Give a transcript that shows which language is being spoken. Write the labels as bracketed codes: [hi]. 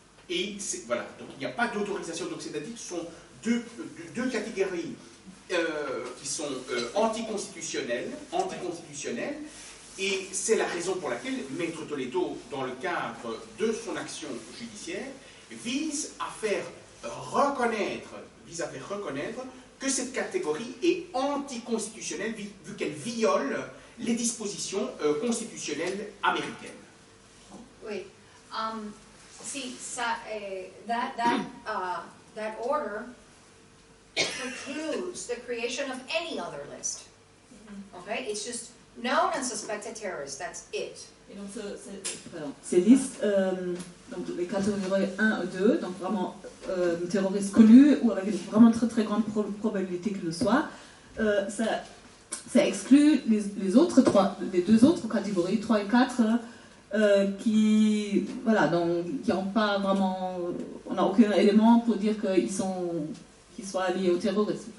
[fr] Et voilà, donc il n'y a pas d'autorisation, donc c'est-à-dire que ce sont deux catégories qui sont anticonstitutionnelles, et c'est la raison pour laquelle Maître Toledo, dans le cadre de son action judiciaire, vise à faire reconnaître que cette catégorie est anticonstitutionnelle vu qu'elle viole les dispositions constitutionnelles américaines. Oui. [en] See, that order precludes the creation of any other list. Okay? It's just known and suspected terrorists. That's it. [fr] Et donc ces listes, donc les catégories 1 et 2, donc vraiment terroristes connus ou avec une vraiment très très grande probabilité qu'ils le soient, ça exclut les 2 autres catégories, 3 et 4, qui n'ont pas vraiment, on n'a aucun élément pour dire qu'ils soient liés au terrorisme.